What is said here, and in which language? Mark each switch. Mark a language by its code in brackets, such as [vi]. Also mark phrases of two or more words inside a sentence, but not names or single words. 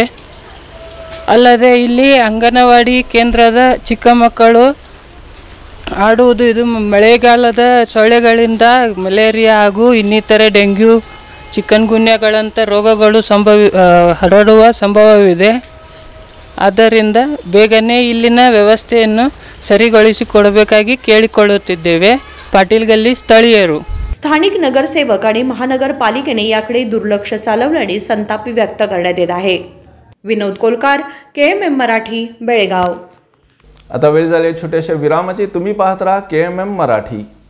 [kn] ಅಲ್ಲದೆ ಇಲ್ಲಿ ಅಂಗನವಾಡಿ ಕೇಂದ್ರದ ಚಿಕ್ಕ ಮಕ್ಕಳು ಆಡುವುದು ಇದು ಮಳೆಗಾಲದ ಸೊಳ್ಳೆಗಳಿಂದ ಮಲೇರಿಯಾ ಹಾಗೂ ಇನ್ನಿತರೆ ಡೆಂಗ್ಯೂ ಚಿಕನ್ ಗುನ್ಯಾಗಳಂಥ ರೋಗಗಳು ಹರಡುವ ಸಂಭವವಿದೆ. ಆದ್ದರಿಂದ ಬೇಗನೆ ಇಲ್ಲಿನ ವ್ಯವಸ್ಥೆಯನ್ನು ಸರಿಗೊಳಿಸಿಕೊಡಬೇಕಾಗಿ ಕೇಳಿಕೊಳ್ಳುತ್ತಿದ್ದೇವೆ. ಪಾಟೀಲ್ ಗಲ್ಲಿ ಸ್ಥಳೀಯರು. [mr] स्थानिक नगरसेवक आणि महानगरपालिकेने याकडे दुर्लक्ष चालवल्याने संताप व्यक्त करण्यात येत आहे. विनोद कोलकार, KMM मराठी, बेळगाव. आता वेळ झाली छोट्याशा विरामाची. तुम्ही पाहत राहा KMM मराठी.